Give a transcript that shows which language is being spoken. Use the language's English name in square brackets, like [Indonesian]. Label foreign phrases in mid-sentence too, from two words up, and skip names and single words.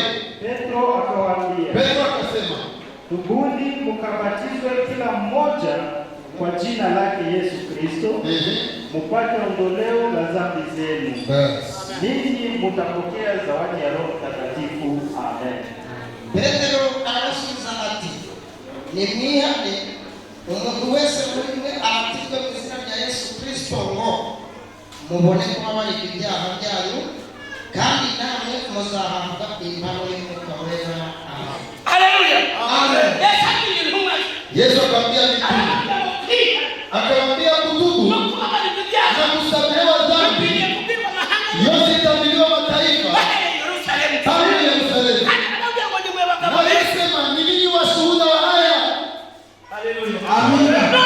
[Swahili] Petro akasema, tubuni mkabatizwe kila mmoja kwa jina lake Yesu Kristo, mpate ondoleo la dhambi zenu. Ninyi mtapokea zawadi ya Roho Mtakatifu. Amen. [Kinyarwanda] Petro arasubiza ati, nimwihane umuntu wese muri mwe abatizwe mu izina rya Yesu Kristo ngo mubone kubabarira ibyaha byanyu, kandi namwe muzahabwa impano y'Umwuka Wera. Haleluya. Amen. [Swahili] Yesu akamwambia mitume, akamwambia kutubu na kusamehewa dhambi yote itamiliwa mataifa kama Yerusalemu. Na alisema, ni ninyi washuhuda wa haya. Amina.